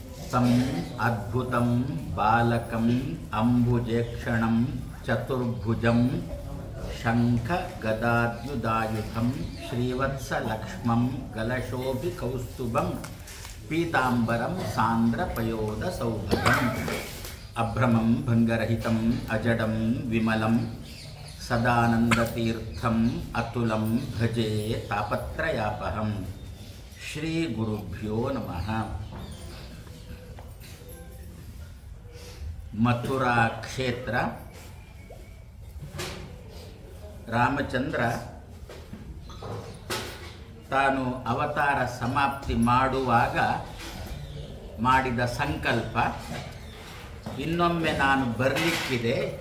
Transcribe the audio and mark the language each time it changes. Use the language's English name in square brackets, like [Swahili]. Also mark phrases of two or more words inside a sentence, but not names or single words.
[Sanskrit] तं अद्भुतं बालकं अंबुजेक्षणं चतुर्भुजं शंखगदाद्युदायुधं श्रीवत्सलक्ष्मं गलशोभिकौस्तुभं पीताम्बरं सान्द्रपयोदसौभगम् अभ्रमं भङ्गरहितम् अजडं विमलं सदानन्दतीर्थम् अतुलं भजे तापत्रयापहम्। ಶ್ರೀ ಗುರುಭ್ಯೋ ನಮಃ. [Kannada] ಮಥುರಾ ಕ್ಷೇತ್ರ. ರಾಮಚಂದ್ರ ತಾನು ಅವತಾರ ಸಮಾಪ್ತಿ ಮಾಡುವಾಗ ಮಾಡಿದ ಸಂಕಲ್ಪ, ಇನ್ನೊಮ್ಮೆ ನಾನು ಬರಲಿಕ್ಕಿದೆ